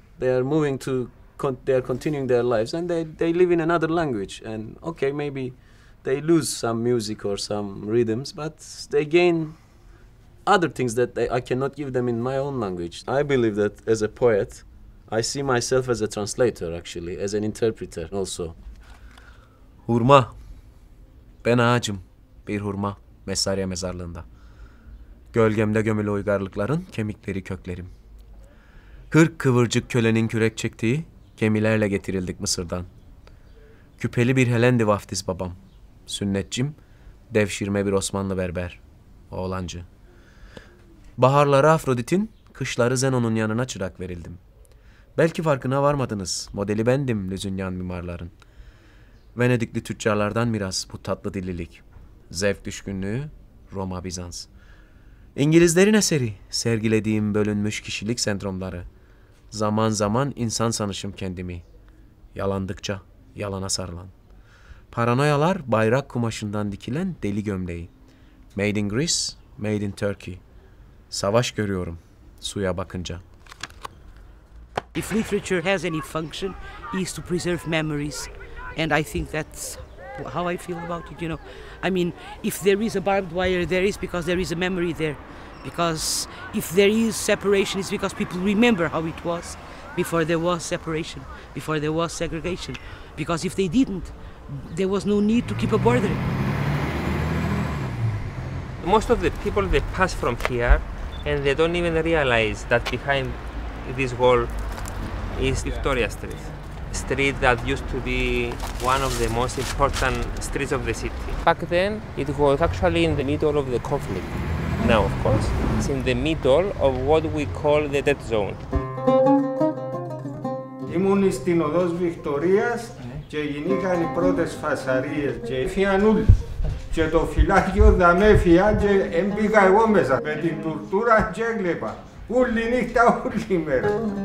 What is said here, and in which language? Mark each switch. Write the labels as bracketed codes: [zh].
[en] They are moving to, they are continuing their lives, and they live in another language, and okay, maybe they lose some music or some rhythms, but they gain other things that I cannot give them in my own language. I believe that as a poet, I see myself as a translator, actually, as an interpreter also. [tr] Hurma. Ben ağacım, bir hurma, Mesarya mezarlığında. Gölgemde gömülü uygarlıkların kemikleri köklerim. 40 kıvırcık kölenin kürek çektiği gemilerle getirildik Mısır'dan. Küpeli bir Helendi vaftiz babam. Sünnetçim, devşirme bir Osmanlı berber. Oğlancı. Baharları Afrodit'in, kışları Zenon'un yanına çırak verildim. Belki farkına varmadınız, modeli bendim Lüzünyan mimarların. Venedikli tüccarlardan miras bu tatlı dillilik. Zevk düşkünlüğü, Roma, Bizans. İngilizlerin eseri, sergilediğim bölünmüş kişilik sendromları. Zaman zaman insan sanışım kendimi. Yalandıkça yalana sarılan. Paranoyalar bayrak kumaşından dikilen deli gömleği. [en] Made in Greece, made in Turkey. [tr] Savaş görüyorum suya bakınca. [en] If literature has any function, is to preserve memories, and I think that's how I feel about it. You know, I mean, if there is a barbed wire, there is because there is a memory there. Because if there is separation, it's because people remember how it was before there was separation, before there was segregation. Because if they didn't, there was no need to keep a border. Most of the people, they pass from here and they don't even realize that behind this wall is Victoria Street. A street that used to be one of the most important streets of the city. Back then, it was actually in the middle of the conflict. Now, of course, it's in the middle of what we call the dead zone. [el] Ήμουν στην οδός Βικτωρίας και γίνηκαν οι πρώτες φασαρίες και έφυγαν όλοι. Και το φυλάκιο δαμέφυγα και έμπηκα εγώ μέσα. Με την τουρτούρα και έκλεπα. Όλη νύχτα, όλη μέρα.